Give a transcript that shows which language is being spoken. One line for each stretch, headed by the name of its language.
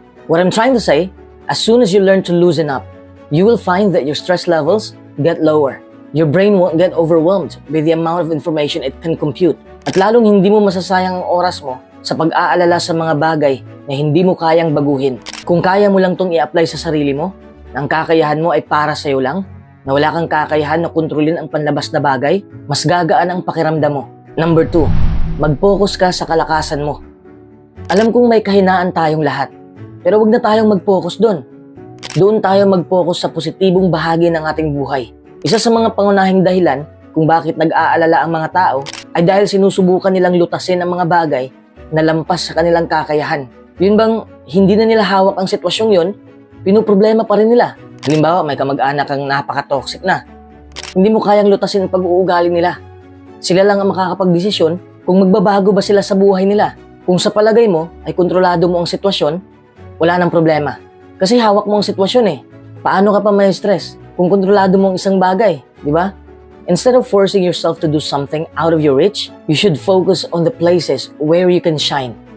English: What I'm trying to say, as soon as you learn to loosen up, you will find that your stress levels get lower. Your brain won't get overwhelmed by the amount of information it can compute.
Filipino: At lalong hindi mo masasayang ang oras mo sa pag-aalala sa mga bagay na hindi mo kayang baguhin. Kung kaya mo lang tong i-apply sa sarili mo, na ang kakayahan mo ay para sa'yo lang, na wala kang kakayahan na kontrolin ang panlabas na bagay, mas gagaan ang pakiramdam mo. Number 2, mag-focus ka sa kalakasan mo. Alam kong may kahinaan tayong lahat, pero wag na tayong mag-focus doon. Doon tayo mag-focus sa positibong bahagi ng ating buhay. Isa sa mga pangunahing dahilan kung bakit nag-aalala ang mga tao ay dahil sinusubukan nilang lutasin ang mga bagay na lampas sa kanilang kakayahan. Yun bang hindi na nila hawak ang sitwasyong yun, pinoproblema pa rin nila. Halimbawa, may kamag-anak kang napaka-toxic na. Hindi mo kayang lutasin ang pag-uugali nila. Sila lang ang makakapag-desisyon kung magbabago ba sila sa buhay nila. Kung sa palagay mo ay kontrolado mo ang sitwasyon, wala nang problema. Kasi hawak mo ang sitwasyon eh. Paano ka pa may stress kung kontrolado mo ang isang bagay, di ba?
English: Instead of forcing yourself to do something out of your reach, you should focus on the places where you can shine.